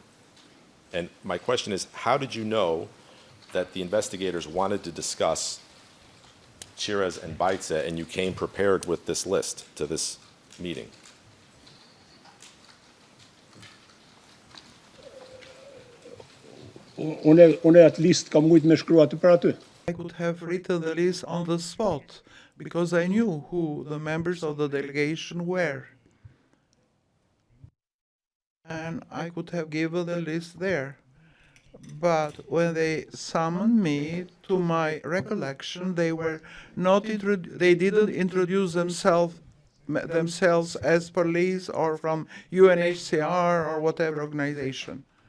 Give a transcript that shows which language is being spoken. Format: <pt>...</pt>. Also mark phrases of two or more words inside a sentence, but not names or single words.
<en>And my question is, how did you know that the investigators wanted to discuss Chirez and Baitze, and you came prepared with this list to this meeting?</en> <sq>Unë</sq> <en>at least</en> <sq>kam mujt me shkruat për aty.</sq> <en>I could have written the list on the spot because I knew who the members of the delegation were. And I could have given the list there. But when they summoned me, to my recollection, they didn't introduce themselves as police or from UNHCR or whatever organization.</en>